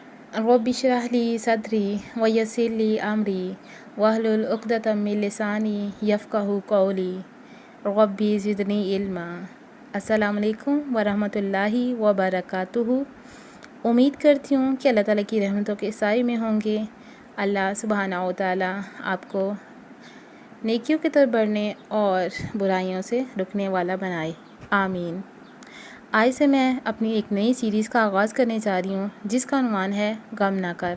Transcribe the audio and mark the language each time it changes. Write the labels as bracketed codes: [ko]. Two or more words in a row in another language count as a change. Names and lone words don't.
[ar] رب اشرح لي صدري ويسر لي أمري واحلل عقدة من لساني يفقهوا قولي رب زدني علما. السلام عليكم ورحمة الله وبركاته. [ur] امید کرتی ہوں کہ اللہ تعالیٰ کی رحمتوں کے سائے میں ہوں گے. [ar] الله سبحانه وتعالى [ur] آپ کو نیکیوں کی طرف بڑھنے اور برائیوں سے رکنے والا بنائے، آمین. آج سے میں اپنی ایک نئی سیریز کا آغاز کرنے جا رہی ہوں جس کا عنوان ہے غم نہ کر.